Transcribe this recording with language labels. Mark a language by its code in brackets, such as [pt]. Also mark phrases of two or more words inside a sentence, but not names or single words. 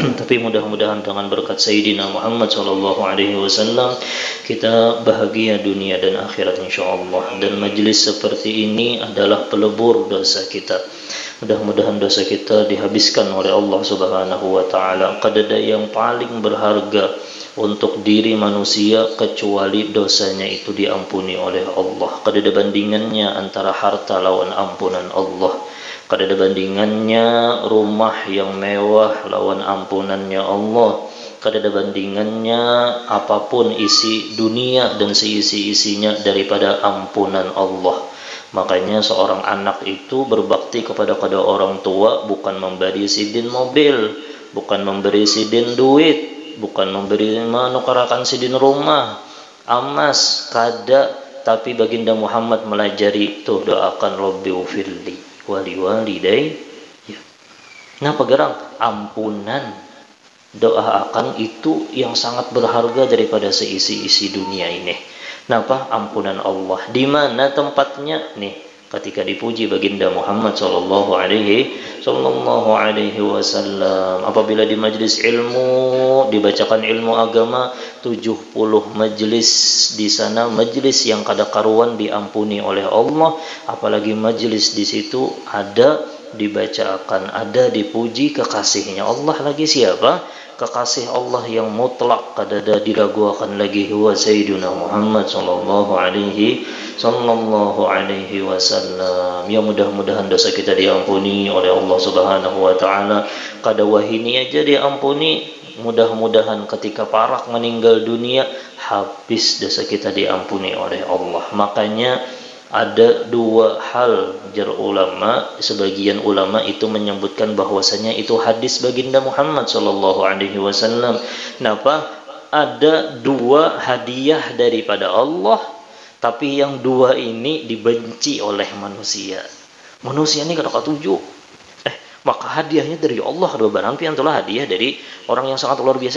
[id] Tapi mudah-mudahan dengan berkat Sayyidina Muhammad SAW kita bahagia dunia dan akhirat insyaallah. Dan majlis seperti ini adalah pelebur dosa kita. Mudah-mudahan dosa kita dihabiskan oleh Allah [ar] سبحانه وتعالى. [id] Kadada yang paling berharga untuk diri manusia kecuali dosanya itu diampuni oleh Allah. [bjn] Kadada bandingannya antara harta lawan ampunan Allah. Kadada bandingannya rumah yang mewah lawan ampunannya Allah. [id] Kadada bandingannya apapun isi dunia dan seisi-isinya daripada ampunan Allah. [bjn] Makanya seorang anak itu berbakti kepada orang tua bukan memberi sidin mobil, bukan memberi sidin duit, bukan memberi menukarakan sidin rumah, amas, kada. Tapi baginda Muhammad melajari tuh doakan [ar] رب اغفر لي ولوالدي. [bjn] Ya. Kenapa gerang? Ampunan. [id] Doakan itu yang sangat berharga daripada seisi-isi dunia ini. Kenapa? Ampunan Allah. Di mana tempatnya? Nih, ketika dipuji baginda Muhammad [ar] صلى الله عليه وسلم. [id] Apabila di majlis ilmu dibacakan ilmu agama, 70 majlis di sana, majlis yang kada karuan diampuni oleh Allah. Apalagi majlis di situ ada dibacakan, ada dipuji kekasihnya Allah lagi. Siapa? Kekasih Allah yang mutlak, kadada diragukan lagi, [ar] هو سيدنا محمد صلى الله عليه وسلم. [id] Ya mudah-mudahan dosa kita diampuni oleh Allah [ar] سبحانه وتعالى. [bjn] Kada wahini aja diampuni, mudah-mudahan ketika parak meninggal dunia habis dosa kita diampuni oleh Allah. [id] Makanya ada dua hal jar ulama, sebagian ulama itu menyebutkan bahwasanya itu hadis baginda Muhammad [ar] صلى الله عليه وسلم. [id] Kenapa? Ada dua hadiah daripada Allah, tapi yang dua ini dibenci oleh manusia. [bjn] Manusia ini kada ketuju. Maka hadiahnya dari Allah kada barang pian itulah hadiah dari orang yang sangat luar biasa.